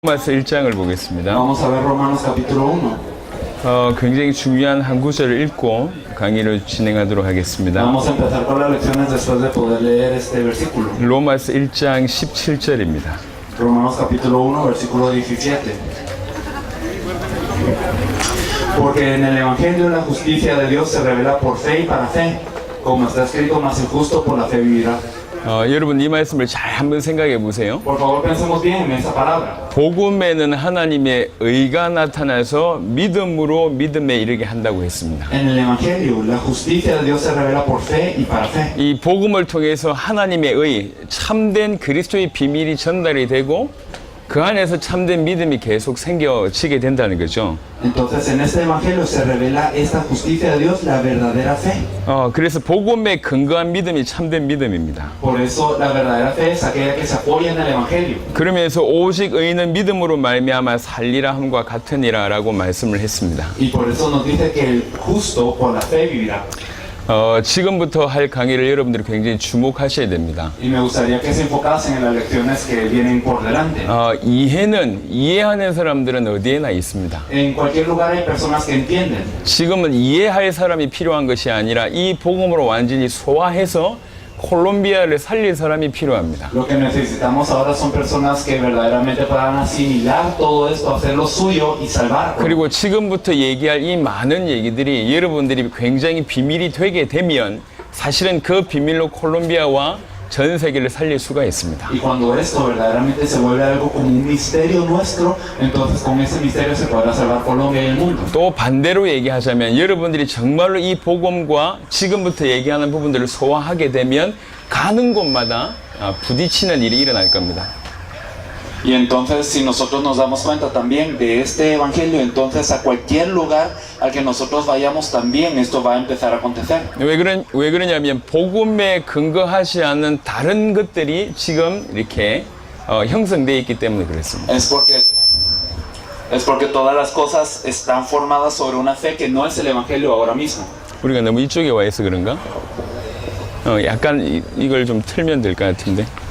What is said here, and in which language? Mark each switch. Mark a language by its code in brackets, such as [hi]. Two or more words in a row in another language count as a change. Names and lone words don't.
[ko] 로마서 1장을 보겠습니다. [es] Vamos a ver Romanos capítulo 1. [ko] 굉장히 중요한 한 구절을 읽고 강의를 진행하도록 하겠습니다. [es] Vamos a empezar con las lecciones después de poder leer este versículo. [ko] 로마서 1장 17절입니다. [es] Romanos capítulo 1, versículo 17. Porque en el Evangelio la justicia de Dios se revela por fe y para fe, como está escrito, mas el justo por la fe vivirá. [ko] 여러분 이 말씀을 잘 한번 생각해 보세요. [es] Por favor, pensemos bien en esa palabra. [ko] 복음에는 하나님의 의가 나타나서 믿음으로 믿음에 이르게 한다고 했습니다. [es] En el Evangelio la justicia de Dios se revela por fe y para fe. [ko] 이 복음을 통해서 하나님의 의, 참된 그리스도의 비밀이 전달이 되고 그 안에서 참된 믿음이 계속 생겨지게 된다는 거죠. [es] Entonces en este Evangelio se revela esta justicia de Dios, la verdadera fe. [ko] 그래서 복음에 근거한 믿음이 참된 믿음입니다. [es] Por eso la verdadera fe es aquella que se apoya en el Evangelio. [ko] 그러면서 오직 의는 믿음으로 말미암아 살리라 함과 같으니라라고 말씀을 했습니다. [es] Y por eso nos dice que el justo por la fe vivirá. [ko] 지금부터 할 강의를 여러분들이 굉장히 주목하셔야 됩니다. [es] Y me gustaría que se enfocasen en las lecciones que vienen por delante. [ko] 이해하는 사람들은 어디에나 있습니다. [es] En cualquier lugar hay personas que entienden. [ko] 지금은 이해할 사람이 필요한 것이 아니라 이 복음으로 완전히 소화해서 콜롬비아를 살릴 사람이 필요합니다. [es] Lo que necesitamos ahora son personas que verdaderamente puedan asimilar todo esto, hacerlo suyo y salvarlo. [ko] 그리고 지금부터 얘기할 이 많은 얘기들이 여러분들이 굉장히 비밀이 되게 되면 사실은 그 비밀로 콜롬비아와 전 세계를 살릴 수가 있습니다. [es] Y cuando esto verdaderamente se vuelve algo como un misterio nuestro, entonces con ese misterio se podrá salvar Colombia y el mundo. [ko] 또 반대로 얘기하자면 여러분들이 정말로 이 복음과 지금부터 얘기하는 부분들을 소화하게 되면 가는 곳마다 부딪히는 일이 일어날 겁니다. [es] Y entonces si nosotros nos damos cuenta también de este evangelio, entonces a cualquier lugar al que nosotros vayamos también esto va a empezar a acontecer. [ko] 왜 그러냐면 복음에 근거하지 않는 다른 것들이 지금 이렇게 형성되어 있기 때문에 그렇습니다. [es] Es porque todas las cosas están formadas sobre una fe que no es el evangelio ahora mismo. [ko] 우리가 너무 이쪽에 와 있어 그런가? 약간 이걸 좀 틀면 될 것 같은데.